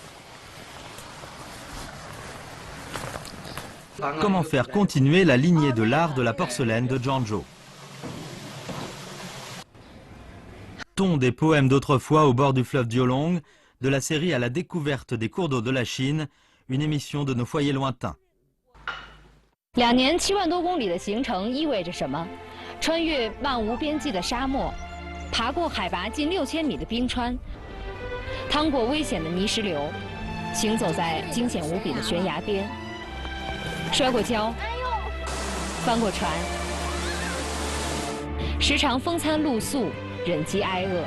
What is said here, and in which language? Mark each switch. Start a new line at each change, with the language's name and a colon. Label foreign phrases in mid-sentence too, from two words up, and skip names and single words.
French: Comment faire continuer la lignée de l'art de la porcelaine de Zhangzhou? Ton des poèmes d'autrefois au bord du fleuve Diolong, de la série à la découverte des cours d'eau de la Chine, une émission de nos foyers lointains.
Chinese: 2 年7万多公里的行程意味着什么？穿越漫无边际的沙漠，爬过海拔近6000米的冰川，趟过危险的泥石流，行走在惊险无比的悬崖边，摔过跤，翻过船，时常风餐露宿，忍饥挨饿。